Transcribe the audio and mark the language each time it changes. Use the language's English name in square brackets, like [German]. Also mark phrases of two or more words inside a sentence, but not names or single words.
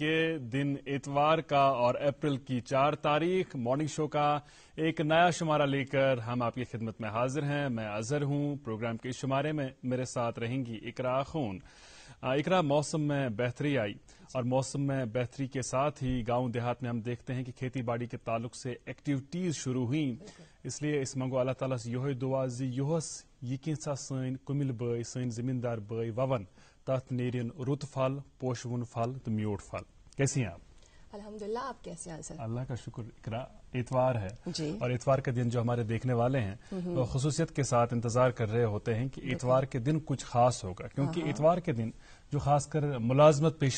[Urdu] دن اتوار کا اور اپریل کی 4 تاریخ [English] morning show [Urdu] کا ایک نیا شمارہ لے کر ہم آپ کی خدمت میں حاضر ہیں۔ میں اظہر ہوں۔ پروگرام کے اس شمارے میں میرے ساتھ رہیں گی اقرا خون۔ اقرا، موسم میں بہتری آئی اور موسم میں بہتری کے ساتھ ہی گاؤں دیہات میں ہم دیکھتے ہیں کہ کھیتی باڑی کے تعلق سے ایکٹیویٹیز شروع ہوئیں، اس لیے [Kashmiri] اس منگو اللہ تعالیٰ سے یہ دعا زی یہس یہ کینسا سن کمل بٲے سن زمیندار بٲے وون تت نیرن رت پھل پوشون پھل تو میوٹ پھل۔ [Urdu] کیسی ہیں آپ؟ الحمدللہ، آپ کیسے ہیں سر؟ اللہ کا شکر۔ اقرا، اتوار ہے جی، اور اتوار کے دن جو ہمارے دیکھنے والے ہیں وہ خصوصیت کے ساتھ انتظار کر رہے ہوتے ہیں کہ اتوار کے دن کچھ خاص ہوگا، کیونکہ اتوار کے دن جو خاص کر ملازمت پیشہ